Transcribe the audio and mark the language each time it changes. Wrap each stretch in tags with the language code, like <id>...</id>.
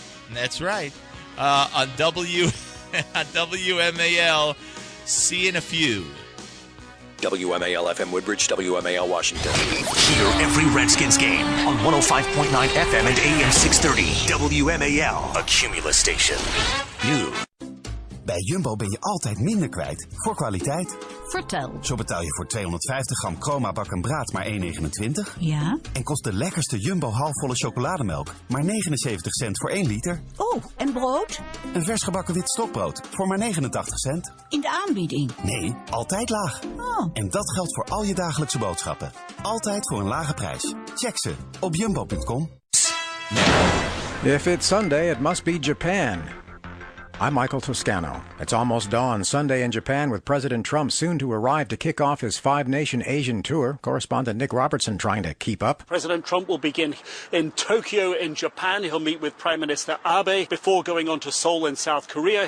<en>And that's right. On WMAL, see you in a few. WMAL-FM Woodbridge, WMAL Washington. Hear every Redskins game on 105.9 FM and AM 630. WMAL, a Cumulus station. New.</en> <nl>Bij Jumbo ben je altijd minder kwijt voor kwaliteit. Vertel. Zo betaal je voor 250 gram Chroma bak en braad maar €1,29. Ja? En kost de lekkerste Jumbo halfvolle chocolademelk maar 79 cent voor 1 liter. Oh, en brood? Een vers gebakken wit stokbrood voor maar 89 cent. In de aanbieding? Nee, altijd laag. Oh. En dat geldt voor al je dagelijkse boodschappen. Altijd voor een lage prijs. Check ze op jumbo.com.</nl> <en>If it's Sunday, it must be Japan. I'm Michael Toscano. It's almost dawn Sunday in Japan, with President Trump soon to arrive to kick off his five-nation Asian tour. Correspondent Nick Robertson trying to keep up. President Trump will begin in Tokyo in Japan. He'll meet with Prime Minister Abe before going on to Seoul in South Korea.</en>